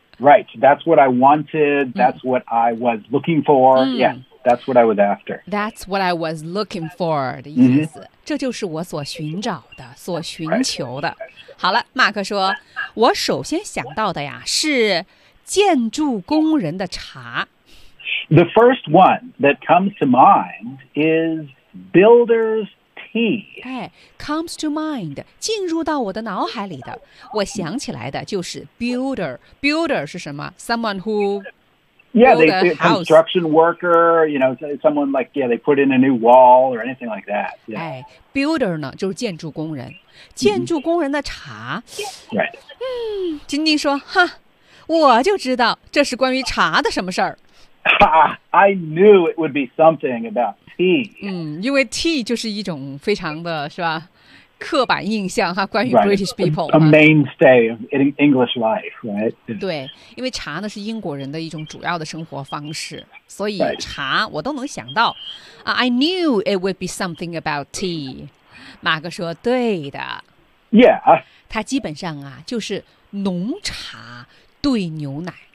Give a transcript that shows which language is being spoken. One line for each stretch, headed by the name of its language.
English: Right, that's what I wanted, that's what I was looking for, yeah. That's what I was after. That's what I was looking for
Chinese: 的意思、
English: mm-hmm.
Chinese: 这就是我所寻找的所寻求的、right. 好了马克说我首先想到的呀是建筑工人的茶
English: The first one that comes to mind is builder's tea、
Chinese: 哎、
English: comes to mind
Chinese: 进入到我的脑海里的我想起来的就是 builder Builder 是什么
English: Someone who Yeah, they, the construction worker, you know, someone like, yeah, they put in a new wall or anything like that. Yeah.
Chinese: 哎 ,builder 呢就是建筑工人。建筑工人的茶。
English: Mm-hmm. Yeah. Right.
Chinese: 嗯金丁说哈我就知道这是关于茶的什么事儿。
English: I knew it would be something about tea.
Chinese: 嗯因为 tea 就是一种非常的是吧刻板印象哈关于
English: British people、 right. A mainstay of English life、right?
Chinese: 对因为茶呢是英国人的一种主要的生活方式所以茶我都能想到、right.
English: I knew it would be something about tea
Chinese: 马克说对的
English: Yeah
Chinese: 它基本上啊就是浓茶兑牛奶